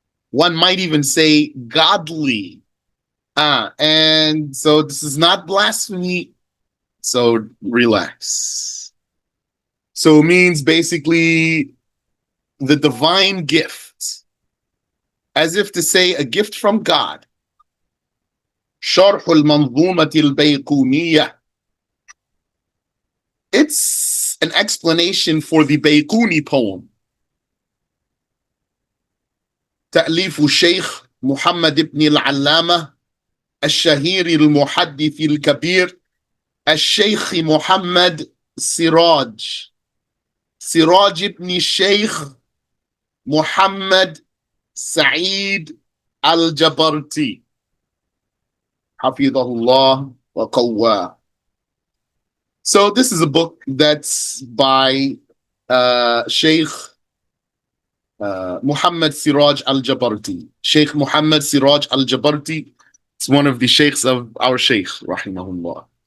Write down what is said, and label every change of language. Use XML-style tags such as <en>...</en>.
<en>One might even say godly. And so this is not blasphemy, so relax. So it means basically the divine gift, as if to say a gift from God.</en> <ar>شرح المنظومة البيقونية.</ar> <en>It's an explanation for the Bayquni poem.</en> <ar>تأليف الشيخ محمد بن العلامة الشهير المحدث الكبير الشيخ محمد سراج بن الشيخ محمد سعيد الجبرتي Hafidhahullah wa qawwa.</ar> <en>So this is a book that's by Sheikh Muhammad Siraj al-Jabarti. Sheikh Muhammad Siraj al-Jabarti is one of the sheikhs of our sheikh, rahimahullah.</en>